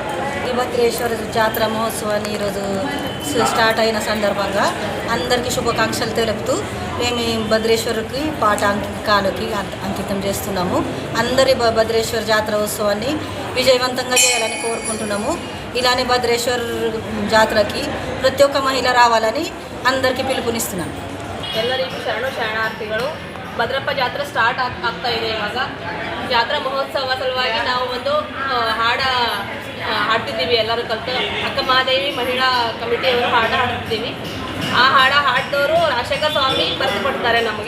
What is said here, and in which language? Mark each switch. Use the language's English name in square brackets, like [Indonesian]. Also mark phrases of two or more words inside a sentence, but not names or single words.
[Telugu] భద్రేశ్వర జాతర మహోత్సవాన్ని ఈరోజు స్టార్ట్ అయిన సందర్భంగా అందరికీ శుభాకాంక్షలు తెలుపుతూ మేము భద్రేశ్వరుకి పాట అంకితం చేస్తున్నాము. అందరి భద్రేశ్వర జాతర ఉత్సవాన్ని విజయవంతంగా చేయాలని కోరుకుంటున్నాము. ఇలానే భద్రేశ్వర జాతరకి ప్రతి ఒక్క మహిళ రావాలని అందరికీ పిలుపునిస్తున్నాము. [Kannada] ಎಲ್ಲರಿಗೂ ಶರಣಾರ್ಥಿಗಳು. ಭದ್ರಪ್ಪ ಜಾತ್ರೆ ಸ್ಟಾರ್ಟ್ ಆಗ್ತಾ ಇದೆ. ಇವಾಗ ಜಾತ್ರಾ ಮಹೋತ್ಸವ ಸಲುವಾಗಿ ನಾವು ಒಂದು ಹಾಡ್ತಿದ್ದೀವಿ. ಎಲ್ಲರೂ ಕಲಿತು ಅಕ್ಕ ಮಹಾದೇವಿ ಮಹಿಳಾ ಕಮಿಟಿಯವರು ಹಾಡ್ತಿದ್ದೀವಿ. ಆ ಹಾಡಿದವರು ರಾಜಶೇಖರ ಸ್ವಾಮಿ ಬರೆದುಕೊಡ್ತಾರೆ ನಮಗೆ.